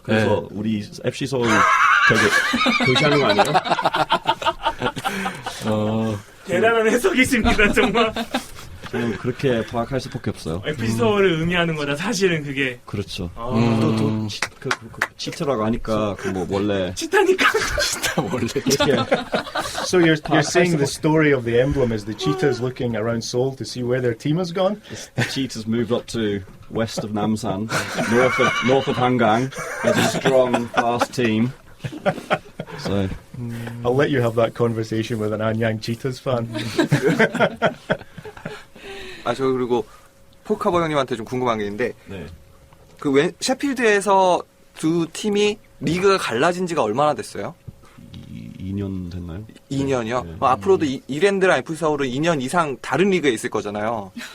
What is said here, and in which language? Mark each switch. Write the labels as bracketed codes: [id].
[ko] 그래서 우리 FC 서울 되게 표시하는 거 아니에요? 대단한 해석이십니다, 정말. 저는 그렇게 파악할 수밖에 없어요. FC 서울을 의미하는 거다. 사실은 그게. 그렇죠. 아. 치트라고 하니까 그 뭐 원래 치타니까. 진짜 원래 [en] So you're saying the story of the emblem is the cheetahs looking around Seoul to see where their team has gone? the cheetahs moved up to west of Namsan, north of Hangang, as a strong, fast team. So I'll let you have that conversation with an Anyang Cheetahs fan. [ko] 저 그리고 폴카버 형님한테 좀 궁금한 게 있는데 네. 셰필드에서 두 팀이 리그가 갈라진 지가 얼마나 됐어요? 2년 됐나요? 2년이요? 네. 앞으로도 이랜드랑 FC 서울은 2년 이상 다른 리그에 있을 거잖아요.